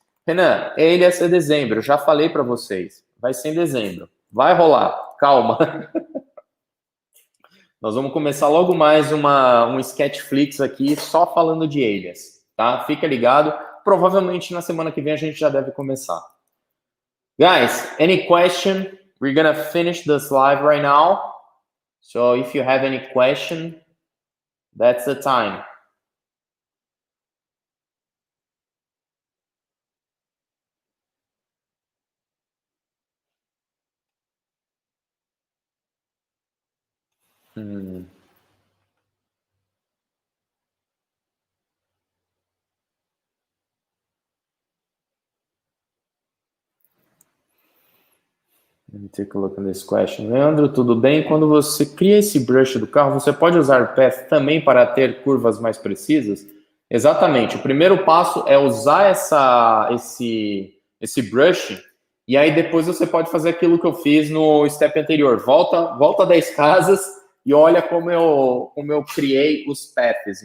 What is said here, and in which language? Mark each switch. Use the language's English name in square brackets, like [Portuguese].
[Portuguese] Renan, ele ia ser dezembro. Eu já falei para vocês. Vai ser em dezembro. Vai rolar. Calma. Nós vamos começar logo mais um Sketchflix aqui, só falando de alias, tá? Fica ligado. Provavelmente na semana que vem a gente já deve começar. [English] Guys, any question? We're gonna finish this live right now. So if you have any question, that's the time. Let me take a look at this question. [Portuguese] Leandro, tudo bem? Quando você cria esse brush do carro, você pode usar o path também para ter curvas mais precisas? Exatamente. O primeiro passo é usar esse brush, e aí depois você pode fazer aquilo que eu fiz no step anterior. Volta 10 casas e olha como eu criei os paths.